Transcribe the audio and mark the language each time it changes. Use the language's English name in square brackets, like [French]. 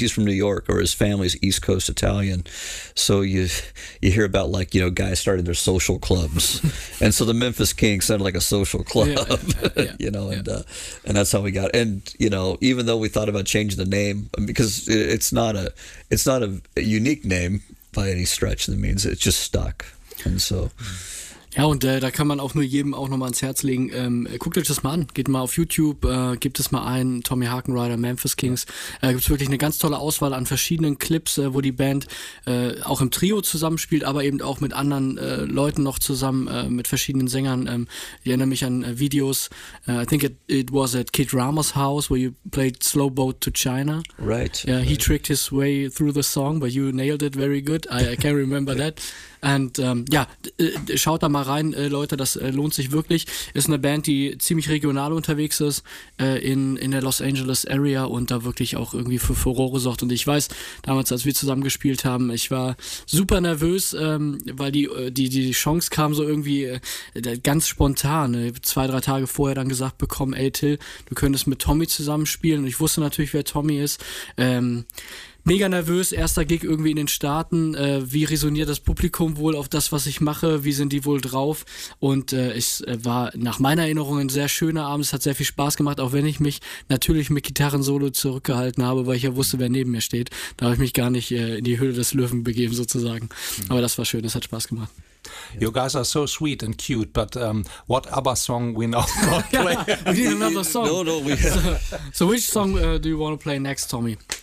[English] He's from New York, or his family's East Coast Italian. So you hear about, like, you know, guys starting their social clubs. And so the Memphis Kings sounded like a social club, you know, and that's how we got. And, you know, even though we thought about changing the name, because it's not a unique name by any stretch of the means, it just stuck. And so... [German] Ja, und da kann man auch nur jedem auch nochmal ans Herz legen, guckt euch das mal an, geht mal auf YouTube, gebt es mal ein, Tommy Hakenrider, Memphis Kings, gibt's wirklich eine ganz tolle Auswahl an verschiedenen Clips, wo die Band auch im Trio zusammenspielt, aber eben auch mit anderen Leuten noch zusammen, mit verschiedenen Sängern. Ich erinnere mich an Videos, [English] I think it was at Kid Rama's house, where you played Slow Boat to China. Right. Yeah, he tricked his way through the song, but you nailed it very good, I can remember that. [German] Und schaut da mal rein, Leute, das lohnt sich wirklich. Ist eine Band, die ziemlich regional unterwegs ist in der Los Angeles Area und da wirklich auch irgendwie für Furore sorgt. Und ich weiß, damals, als wir zusammen gespielt haben, ich war super nervös, weil die Chance kam so irgendwie ganz spontan. Zwei, drei Tage vorher dann gesagt bekommen, ey Till, du könntest mit Tommy zusammen spielen. Und ich wusste natürlich, wer Tommy ist. Mega nervös, erster Gig irgendwie in den Staaten. Wie resoniert das Publikum wohl auf das, was ich mache? Wie sind die wohl drauf? Und es war nach meiner Erinnerung ein sehr schöner Abend. Es hat sehr viel Spaß gemacht, auch wenn ich mich natürlich mit Gitarrensolo zurückgehalten habe, weil ich ja wusste, wer neben mir steht. Da habe ich mich gar nicht in die Höhle des Löwen begeben, sozusagen. Mhm. Aber das war schön, es hat Spaß gemacht. [English] You guys are so sweet and cute, but what ABBA song we now got to play? We need another song. No, we have. So which song do you want to play next, Tommy?